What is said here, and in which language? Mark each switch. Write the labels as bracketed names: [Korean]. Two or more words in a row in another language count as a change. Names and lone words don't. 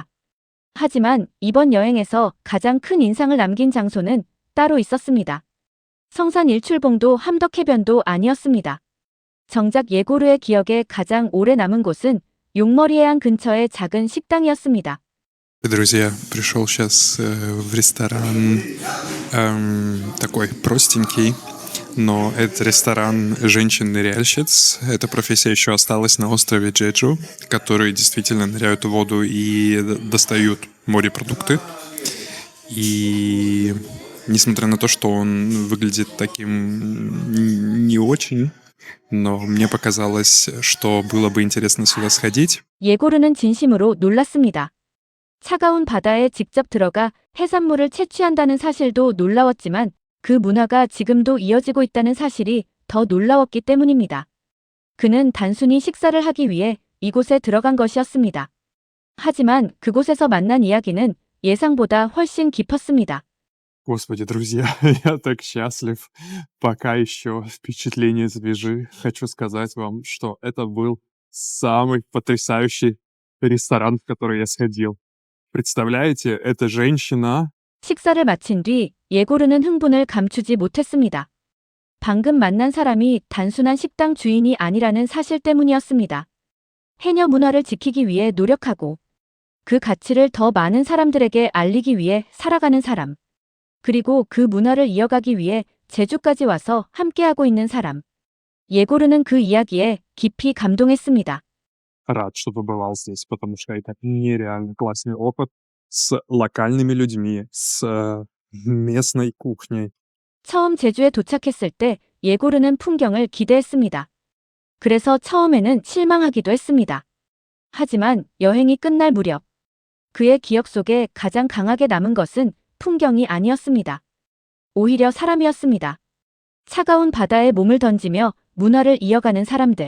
[Korean] 하지만 이번 여행에서 가장 큰 인상을 남긴 장소는 따로 있었습니다. 성산 일출봉도 함덕해변도 아니었습니다. 정작 예고르의 기억에 가장 오래 남은 곳은 용머리 해안 근처의 작은 식당이었습니다. [Russian] Друзья, пришел сейчас в ресторан такой простенький, но это ресторан женщин-ныряльщиц. Эта профессия еще осталась на острове Джеджу, которые действительно ныряют в воду и достают морепродукты. И несмотря на то, что он выглядит таким не очень, но мне показалось, что было бы интересно сюда сходить. [Korean] 예고르는 진심으로 놀랐습니다. 차가운 바다에 직접 들어가 해산물을 채취한다는 사실도 놀라웠지만 그 문화가 지금도 이어지고 있다는 사실이 더 놀라웠기 때문입니다. 그는 단순히 식사를 하기 위해 이곳에 들어간 것이었습니다. 하지만 그곳에서 만난 이야기는 예상보다 훨씬 깊었습니다. [Russian] Господи, друзья, я так счастлив. Пока еще впечатление свежи. Хочу сказать вам, что это был самый потрясающий ресторан, в который я сходил. Представляете, эта женщина... [Korean] 식사를 마친 뒤 예고르는 흥분을 감추지 못했습니다. 방금 만난 사람이 단순한 식당 주인이 아니라는 사실 때문이었습니다. 해녀 문화를 지키기 위해 노력하고 그 가치를 더 많은 사람들에게 알리기 위해 살아가는 사람. 그리고 그 문화를 이어가기 위해 제주까지 와서 함께하고 있는 사람. 예고르는 그 이야기에 깊이 감동했습니다. [Russian] Рад, что побывал здесь, потому что это нереально классный опыт с локальными людьми, с местной кухней. [Korean] 처음 제주에 도착했을 때 예고르는 풍경을 기대했습니다. 그래서 처음에는 실망하기도 했습니다. 하지만 여행이 끝날 무렵 그의 기억 속에 가장 강하게 남은 것은 풍경이 아니었습니다. 오히려 사람이었습니다. 차가운 바다에 몸을 던지며 문화를 이어가는 사람들.